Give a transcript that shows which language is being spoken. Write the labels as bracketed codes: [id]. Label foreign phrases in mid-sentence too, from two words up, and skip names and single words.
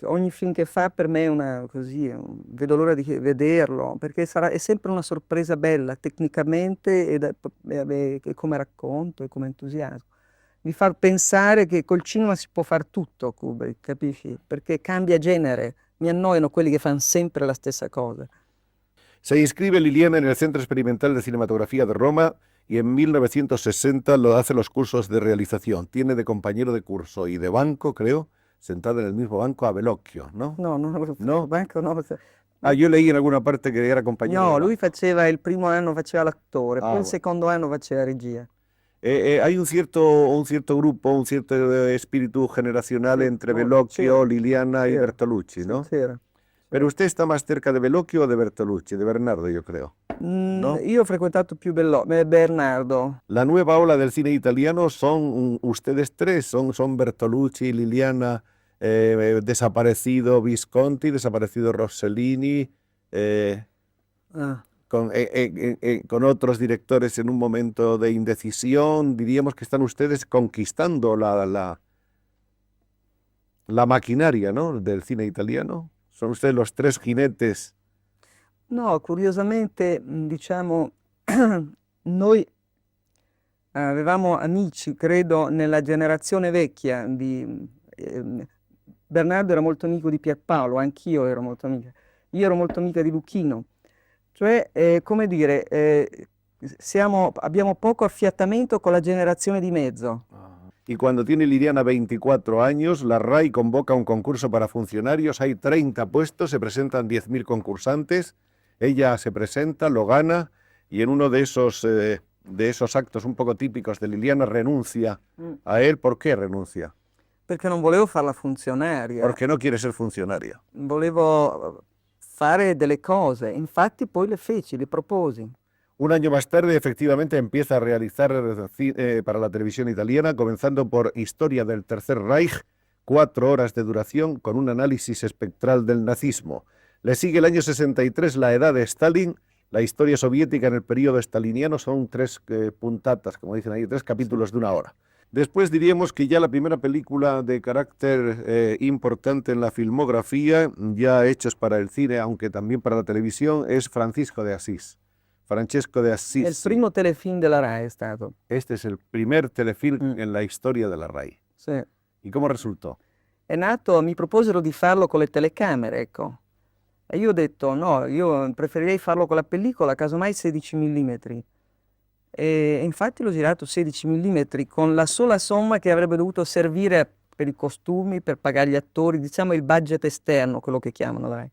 [it] Ogni film che fa per me è una così, vedo l'ora di vederlo, perché è sempre una sorpresa bella, tecnicamente e come racconto e come entusiasmo. Mi fa pensare che col cinema si può fare tutto, Kubrick, capisci? Perché cambia genere. Mi annoiano quelli che fanno sempre la stessa cosa. [es] Se inscribe Liliana en el Centro Experimental de Cinematografía de Roma y en 1960 lo hace los cursos de realización. Tiene de compañero de curso y de banco, creo, sentada en el mismo banco a Bellocchio, ¿no? [it] No, [es] No? [it] banco no. [es] Ah, io leí in alguna parte [it] che era compagnero No, [es] de [it] lui [es] banco. [it] faceva il primo anno faceva l'attore, [es] Ah, [it] poi il [es] bueno. [it] secondo anno faceva regia. [es] Hay un cierto grupo, un cierto espíritu generacional [it] Sì, [es] entre [it] c'era, [es] Bellocchio, Liliana y [it] c'era, [es] Bertolucci, [it] sì, [es] ¿no? [it] c'era. [es] Pero usted está más cerca de Bellocchio o de Bertolucci, de Bernardo, yo creo, ¿no? [it] Io ho frequentato più Bernardo. [es] La nueva ola del cine italiano son ustedes tres, son Bertolucci, Liliana, desaparecido Visconti, desaparecido Rossellini, eh, Ah. con otros directores en un momento de indecisión. Diríamos que están ustedes conquistando la maquinaria, ¿no? Del cine italiano. Son ustedes los tres jinetes. [it] No, curiosamente, diciamo, noi avevamo amici, credo, nella generazione vecchia Bernardo era molto amico di Pierpaolo, anch'io ero molto amica. Io ero molto amica di Luchino. Cioè, come dire, abbiamo poco affiatamento con la generazione di mezzo. [es] Y cuando tiene Liliana 24 años, la RAI convoca un concurso para funcionarios, hay 30 puestos, se presentan 10.000 concursantes, ella se presenta, lo gana y en uno de esos actos un poco típicos de Liliana renuncia a él. ¿Por qué renuncia? [it] Perché non volevo farla funzionaria, [es] Porque no quiere ser funcionaria. [it] volevo fare delle cose, infatti poi le feci, le proposi. [es] Un año más tarde, efectivamente, empieza a realizar para la televisión italiana, comenzando por Historia del Tercer Reich, 4 horas de duración, con un análisis espectral del nazismo. Le sigue el año 63, La Edad de Stalin, la historia soviética en el periodo staliniano, son 3 puntatas, como dicen ahí, 3 capítulos de 1 hora. Después diríamos que ya la primera película de carácter importante en la filmografía, ya hechos para el cine, aunque también para la televisión, es Francisco de Asís. [it] Francesco de È il Assisi. primo telefilm della RAI è stato. [es] Este es el primer telefilm en la historia de la RAI. [it] Sì. [es] ¿Y cómo resultó? [it] È nato, mi proposero di farlo con le telecamere, ecco. E io ho detto no, io preferirei farlo con la pellicola, casomai 16 mm. E infatti l'ho girato 16 mm con la sola somma che avrebbe dovuto servire per i costumi, per pagare gli attori, diciamo il budget esterno, quello che chiamano, dai.